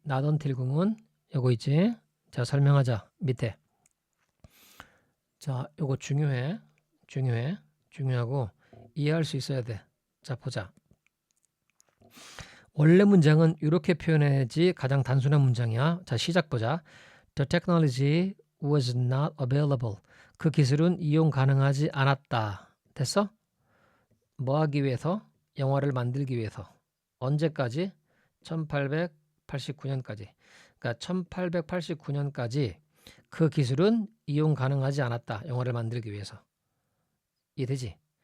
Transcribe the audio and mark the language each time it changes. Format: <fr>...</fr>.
<en>not until</en> <ko>궁은 요거 있지? 자, 설명하자. 밑에. 자, 요거 중요하고 이해할 수 있어야 돼. 자, 보자. 원래 문장은 이렇게 표현해야지 가장 단순한 문장이야. 자, 시작 보자.</ko> <en>The technology was not available.</en> <ko>그 기술은 이용 가능하지 않았다. 됐어? 뭐 하기 위해서? 영화를 만들기 위해서. 언제까지? 1889년까지. 그러니까 1889년까지 그 기술은 이용 가능하지 않았다. 영화를 만들기 위해서. 이해되지?</ko>